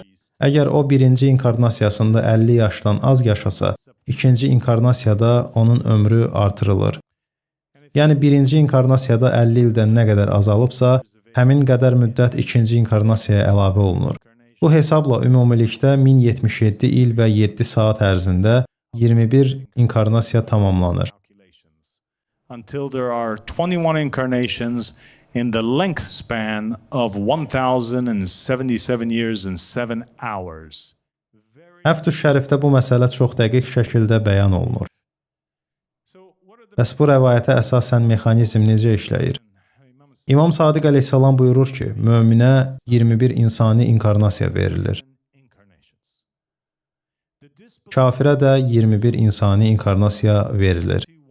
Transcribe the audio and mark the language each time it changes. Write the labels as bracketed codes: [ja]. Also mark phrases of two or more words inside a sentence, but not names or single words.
[az] Əgər o birinci inkarnasiyasında 50 yaşdan az yaşasa, ikinci inkarnasiyada onun ömrü artırılır. Yəni birinci inkarnasiyada 50 ildən nə qədər azalıbsa, həmin qədər müddət ikinci inkarnasiyaya əlavə olunur. Bu hesabla ümumilikdə 1077 il və 7 saat ərzində 21 inkarnasiya tamamlanır. [en] Until there are 21 incarnations in the length span of 1077 years and 7 hours. [az] Həftüş Şərifdə bu məsələ çox dəqiq şəkildə bəyan olunur. Bəs bu rəvayətə əsasən mexanizm necə işləyir? İmam Sadiq əleyhissalam buyurur ki, möminə 21 insani inkarnasiya verilir. Kafirə də 21 insani inkarnasiya verilir.